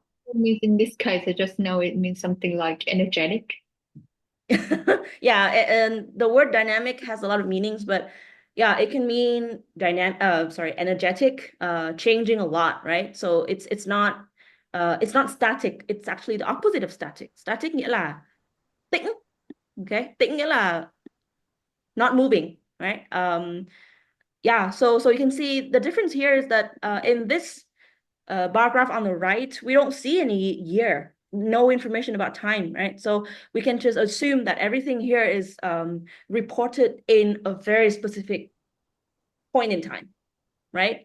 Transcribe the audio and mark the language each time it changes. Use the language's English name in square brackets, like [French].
[English] It means in this case, I just know it means something like energetic. Yeah, and the word dynamic has a lot of meanings, but yeah, it can mean energetic, changing a lot, right? So it's not static, it's actually the opposite of static. [Vietnamese] Static nghĩa là tĩnh, okay? Tĩnh nghĩa là [English] not moving, right? Yeah, so you can see the difference here is that in this bar graph on the right, we don't see any year, no information about time, right? So we can just assume that everything here is reported in a very specific point in time, right?